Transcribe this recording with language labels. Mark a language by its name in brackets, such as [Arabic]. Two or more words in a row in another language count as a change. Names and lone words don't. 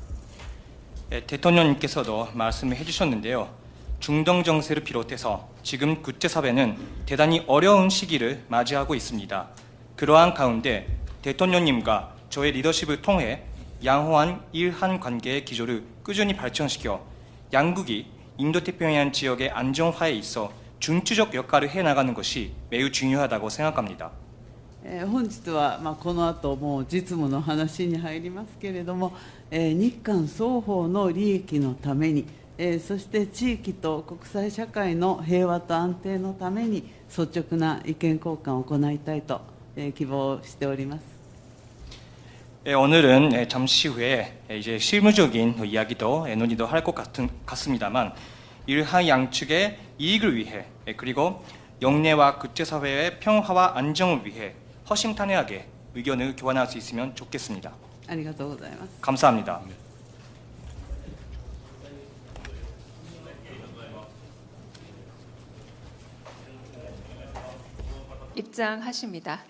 [Korean] 대통령님께서도 말씀을 해주셨는데요. 중동 정세를 비롯해서 지금 국제사회는 대단히 어려운 시기를 맞이하고 있습니다. 그러한 가운데 대통령님과 저의 리더십을 통해 양호한 일한 관계의 기조를 꾸준히 발전시켜 양국이 인도태평양 지역의 안정화에 있어 중추적 역할을 해나가는 것이 매우 중요하다고 생각합니다. [Japanese] 本日はこの後もう実務の話に入りますけれども、日韓双方の利益のために、そして地域と国際社会の平和と安定のために率直な意見交換を行いたいと希望しております。 [Korean] 오늘은 잠시 후에 이제 실무적인 이야기도 논의도 할 것 같습니다만 일한 양측의 이익을 위해 그리고 영내와 국제사회의 평화와 안정을 위해 허심탄회하게 의견을 교환할 수 있으면 좋겠습니다. [Japanese] ありがとうございます。 [Korean] 감사합니다. 입장하십니다.